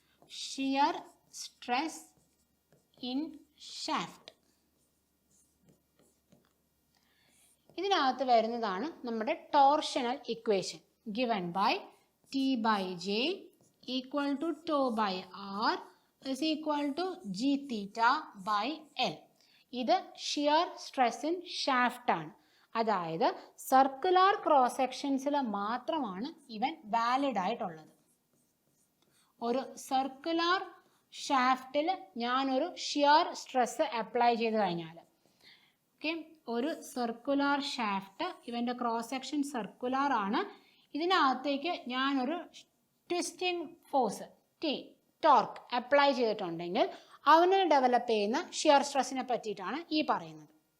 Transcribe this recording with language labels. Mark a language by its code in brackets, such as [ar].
[ml] Shear stress in shaft ഇതിനകത്ത് വരുന്നതാണ് നമ്മുടെ torsional equation [en] given by T by J equal to tau by r is equal to g theta by L. [ml] ഇത് shear stress in shaft ആണ്. അതായത് circular cross സെക്ഷൻസിൽ മാത്രമാണ് ഇവൻ valid ആയിട്ടുള്ളത്. ഒരു സർക്കുലർ ഷാഫ്റ്റിൽ ഞാനൊരു ഷിയർ സ്ട്രെസ് അപ്ലൈ ചെയ്ത് കഴിഞ്ഞാൽ, ഓക്കെ, ഒരു സർക്കുലർ ഷാഫ്റ്റ്, ഇവൻ്റെ ക്രോസ് സെക്ഷൻ സർക്കുലർ ആണ്, ഇതിനകത്തേക്ക് ഞാനൊരു ട്വിസ്റ്റിംഗ് ഫോഴ്സ് ടോർക്ക് അപ്ലൈ ചെയ്തിട്ടുണ്ടെങ്കിൽ അവന് ഡെവലപ്പ് ചെയ്യുന്ന ഷിയർ സ്ട്രെസ്സിനെ പറ്റിയിട്ടാണ് ഈ പറയുന്നത്.